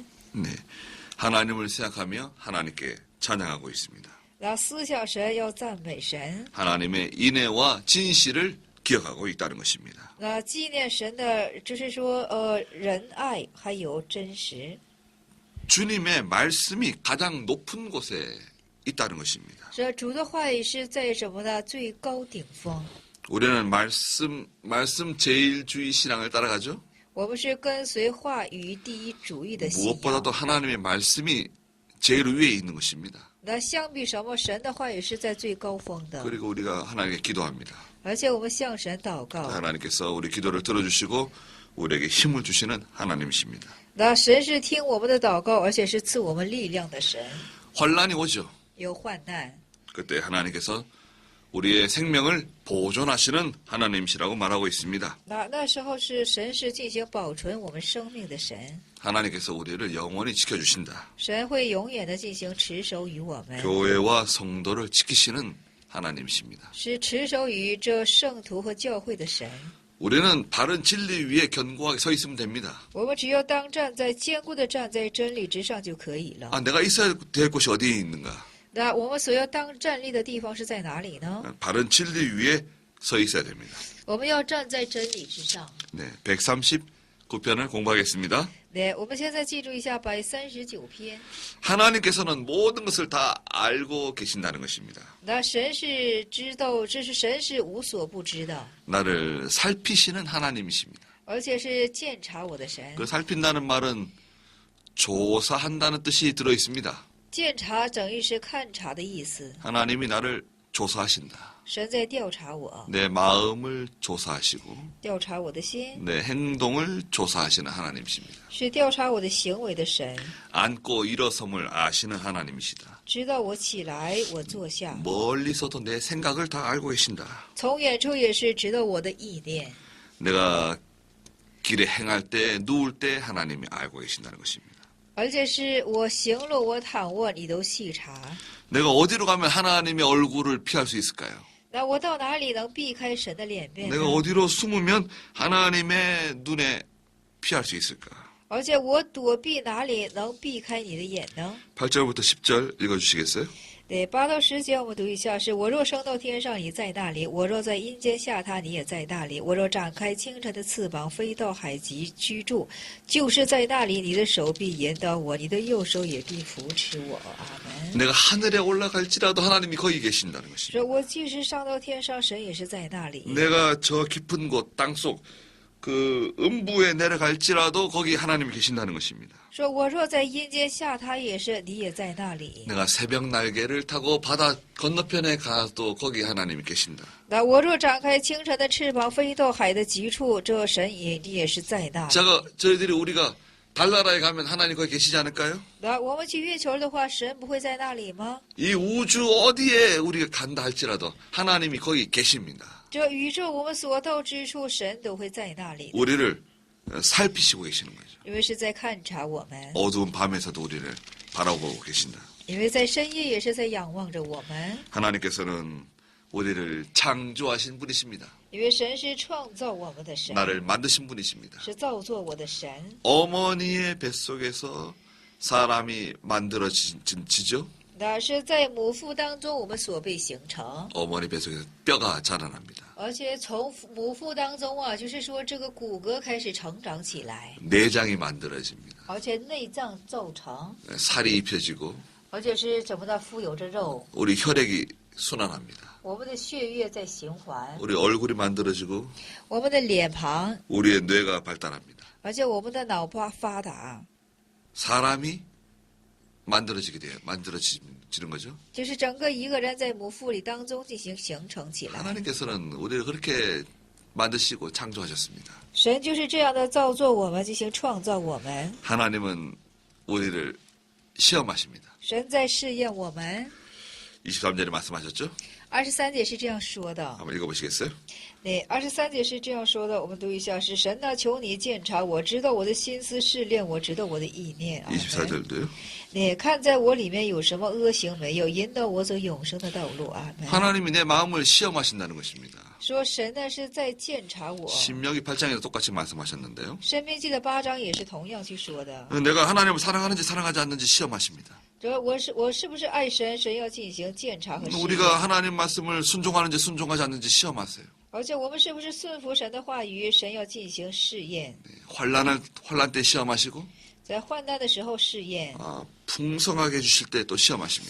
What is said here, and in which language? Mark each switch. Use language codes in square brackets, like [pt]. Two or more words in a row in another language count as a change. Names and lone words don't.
[ko] 네, 하나님을 생각하며 하나님께 찬양하고 있습니다. [zh] 那思想神要赞美神， [ko] 하나님의 인애와 진실을 기억하고 있다는 것입니다. [zh] 那纪念神的，就是说仁爱还有真实。 [ko] 주님의 말씀이 가장 높은 곳에 있다는 것입니다. [zh] 这主的话语是在什么呢？最高顶峰。 [ko] 우리는 말씀 제일주의 신앙을 따라가죠. [zh] 我们是跟随话语第一主义的信仰。 [ko] 무엇보다도 하나님의 말씀이 제일 위에 있는 것입니다. [zh] 那相比什么，神的话语是在最高峰的。 [ko] 그리고 우리가 하나님께 기도합니다. [zh] 而且我们向神祷告， [ko] 하나님께서 우리 기도를 들어주시고 우리에게 힘을 주시는 하나님이십니다. [zh] 那神是听我们的祷告，而且是赐我们力量的神。 [ko] 환란이 오죠. [zh] 有患难， [ko] 그때 하나님께서 우리의 생명을 보존하시는 하나님이시라고 말하고 있습니다. [zh] 那时候是神是进行保存我们生命的神， [ko] 하나님께서 우리를 영원히 지켜주신다. [zh] 神会永远的进行持守于我们， [ko] 교회와 성도를 지키시는 하나님이십니다. [zh] 是持守于这圣徒和教会的神。 [ko] 우리는 바른 진리 위에 견고하게 서 있으면 됩니다. [zh] 我们只要当站在坚固的站在真理之上就可以了。 [ko] 내가 있어야 될 곳이 어디에 있는가? [zh] 那我们所要当站立的地方是在哪里呢？ [ko] 바른 진리 위에 서 있어야 됩니다. [zh] 我们要站在真理之上。 [ko] 네, 139편을 공부하겠습니다. 네， [zh] 我们现在记住一下139篇。 [ko] 하나님께서는 모든 것을 다 알고 계신다는 것입니다. [zh] 那神是知道，这是神是无所不知的， [ko] 나를 살피시는 하나님이십니다. [zh] 而且是鉴察我的神。 [ko] 그 살핀다는 말은 조사한다는 뜻이 들어 있습니다. [zh] 鉴察整义是看察的意思， [ko] 하나님이 나를 조사하신다. [zh] 神在调查我， [ko] 내 마음을 조사하시고 [zh] 调查我的心， [ko] 내 행동을 조사하시는 하나님이십니다. [zh] 是调查我的行为的神， [ko] 앉고 일어섬을 아시는 하나님이시다. [zh] 知道我起来，我坐下， [ko] 멀리서도 내 생각을 다 알고 계신다. [zh] 从远处也是知道我的意念。 [ko] 내가 길에 행할 때 누울 때 하나님이 알고 계신다는 것입니다. [zh] 而且是我行路，我躺卧，你都细察。 [ko] 내가 어디로 가면 하나님의 얼굴을 피할 수 있을까요? [zh] 那我到哪里能避开神的脸面呢？ [ko] 내가 어디로 숨으면 하나님의 눈에 피할 수 있을까? [zh] 而且我躲避哪里能避开你的眼呢？ [ko] 8절부터 10절 읽어주시겠어요? [zh] 对，8到10节我们读一下：是我若升到天上，你在那里；我若在阴间下榻，你也在那里；我若展开清晨的翅膀，飞到海极居住，就是在那里，你的手必引导我，你的右手也必扶持我。阿门。 [ko] 내가 하늘에 올라갈지라도 하나님이 거기 계신다는 것입니다. [zh] 说我即使上到天上，神也是在那里。 [ko] 내가 저 깊은 곳 땅속 그 음부에 내려갈지라도 거기 하나님이 계신다는 것입니다. [zh] 说我若在阴间下榻，也是你也在那里。 [ko] 내가 새벽 날개를 타고 바다 건너편에 가도 거기 하나님이 계신다. [zh] 那我若展开清晨的翅膀，飞到海的极处，这神你也是在那里。 [ko] 저희들이 우리가 달나라에 가면 하나님 거기 계시지 않을까요? [zh] 那我们去月球的话，神不会在那里吗？ [ko] 이 우주 어디에 우리가 간다 할지라도 하나님이 거기 계십니다. [zh] 这宇宙我们所到之处，神都会在那里， [ko] 우리를 살피시고 계시는 거죠. [zh] 因为是在看察我们， [ko] 어두운 밤에서도 우리를 바라보고 계신다. [zh] 因为在深夜也是在仰望着我们， [ko] 하나님께서는 우리를 창조하신 분이십니다. [zh] 因为神是创造我们的神， [ko] 나를 만드신 분이십니다. [zh] 是造作我的神。 [ko] 어머니의 뱃속에서 사람이 만들어지죠. [zh] 那是在母腹当中我们所被形成， [ko] 어머니 뱃속에서 뼈가 자라납니다. [zh] 而且从母腹当中啊，就是说这个骨骼开始成长起来， [ko] 내장이 만들어집니다. [zh] 而且内脏造成， [ko] 살이 입혀지고 [zh] 而且是怎么的富有着肉， [ko] 우리 혈액이 순환합니다. [zh] 我们的血液在循环， [ko] 우리 얼굴이 만들어지고 [zh] 我们的脸庞， [ko] 우리의 뇌가 발달합니다. [zh] 而且我们的脑波发达， [ko] 사람이 만들어지는 거죠. [zh] 就是整个一个人在母腹里当中进行形成起来。 [ko] 하나님께서는 우리를 그렇게 만드시고 창조하셨습니다. [zh] 神就是这样的造作我们，进行创造我们。 [ko] 하나님은 우리를 시험하십니다. [zh] 神在试验我们。 [ko] 23절에 말씀하셨죠? [zh] 23 节是这样说的。 [ko] 한번 읽어보시겠어요? [zh] 对，23节是这样说的，我们读一下：是神呐，求你鉴察我，知道我的心思，试炼我，知道我的意念。阿门。 [ko] 24절도요. [zh] 你看在我里面有什么恶行没有，引导我走永生的道路。阿门。 [ko] 하나님이 내 마음을 시험하신다는 것입니다. [zh] 说神呢是在鉴察我。 [ko] 신명기 8장에도 똑같이 말씀하셨는데요. [zh] 申命记的8章也是同样去说的。 [ko] 내가 하나님을 사랑하는지 사랑하지 않는지 시험하십니다. [zh] 这我是不是爱神？神要进行鉴察和试验。 [ko] 우리가 하나님 말씀을 순종하는지 순종하지 않는지 시험하세요. [zh] 而且我们是不是顺服神的话语？神要进行试验， [ko] 환란 때 시험하시고 [zh] 在患难的时候试验， [ko] 풍성하게 해주실 때 또 시험하십니다.